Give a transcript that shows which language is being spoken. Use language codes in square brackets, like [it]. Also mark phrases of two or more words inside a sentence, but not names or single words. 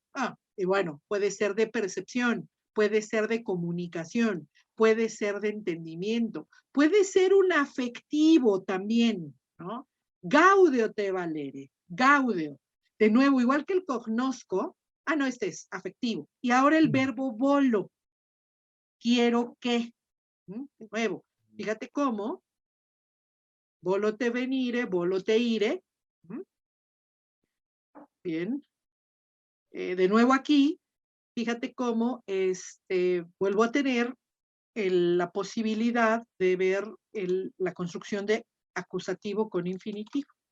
[es] Y bueno, puede ser de percepción, puede ser de comunicación, puede ser de entendimiento, puede ser un afectivo también, ¿no? [la] Gaudeo te valere, gaudeo. [es] De nuevo, igual que el cognosco, no, este es afectivo. Y ahora el verbo volo, quiero que. De nuevo, fíjate cómo, [la] volo te venire, volo te ire. [es] Bien. De nuevo aquí, fíjate cómo vuelvo a tener la posibilidad de ver la construcción de acusativo con infinitivo.